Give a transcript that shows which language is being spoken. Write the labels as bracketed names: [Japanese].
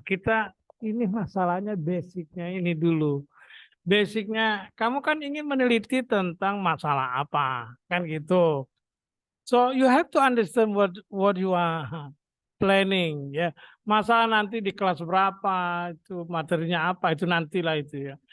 [Indonesian] Kita ini masalahnya basicnya ini dulu. Basicnya, kamu kan ingin meneliti tentang masalah apa, kan gitu. [English] So you have to understand what you are planning, ya. [Indonesian] Masalah nanti di kelas berapa, itu materinya apa, itu nantilah itu ya.